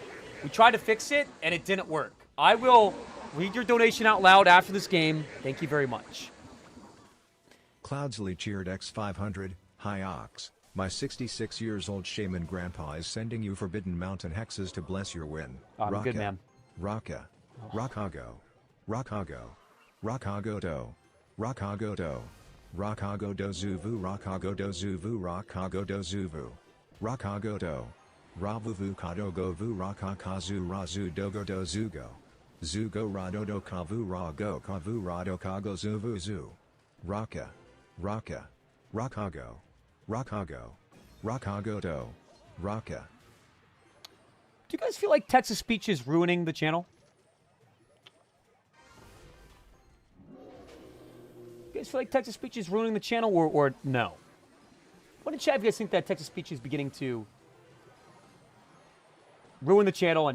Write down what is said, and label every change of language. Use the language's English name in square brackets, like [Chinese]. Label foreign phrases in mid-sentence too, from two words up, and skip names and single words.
[English] We tried to fix it, and it didn't work. I will read your donation out loud after this game. Thank you very much. Cloudsley cheered X500, hi Ox. My 66 years old shaman grandpa is sending you Forbidden Mountain hexes to bless your win. I'm good, man. Rocka. Rockago. Rockago. Rockago do. Rockago do. Rockago do Zuvu. Rockago do Zuvu. Rockago do Zuvu. Rockago do. Ravuvu kadogo vu rakakazu razu dogo do zugo. Zugo radodo kavu rago kavu rado kago zuvu zu. Raka. Raka. Rakago. Rakago. Rakago do. Raka. Do you guys feel like Texas speech is ruining the channel? You guys feel like Texas speech is ruining the channel or no? What in chat if you guys think that Texas speech is beginning to ruin the channel?